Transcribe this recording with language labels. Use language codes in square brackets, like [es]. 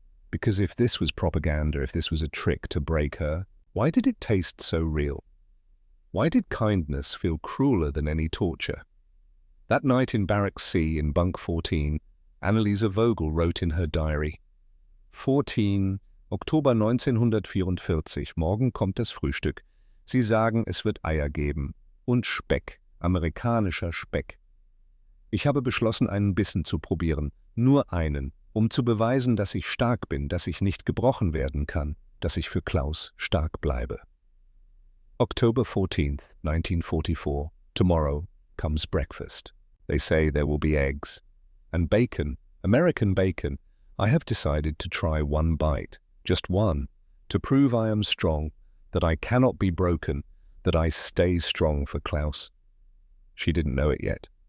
[en] Because if this was propaganda, if this was a trick to break her, why did it taste so real? Why did kindness feel crueler than any torture? That night in Barrack C in Bunk 14, Anneliese Vogel wrote in her diary, 14. [de] Oktober 1944, morgen kommt das Frühstück. Sie sagen, es wird Eier geben. Und Speck, amerikanischer Speck. Ich habe beschlossen, einen Bissen zu probieren, nur einen, zu beweisen, dass ich stark bin, dass ich nicht gebrochen werden kann, dass ich für Klaus stark bleibe. [en] October 14th, 1944. Tomorrow comes breakfast. They say there will be eggs. And bacon, American bacon. I have decided to try one bite, just one, to prove I am strong, that I cannot be broken, that I stay strong for Klaus. She didn't know it yet.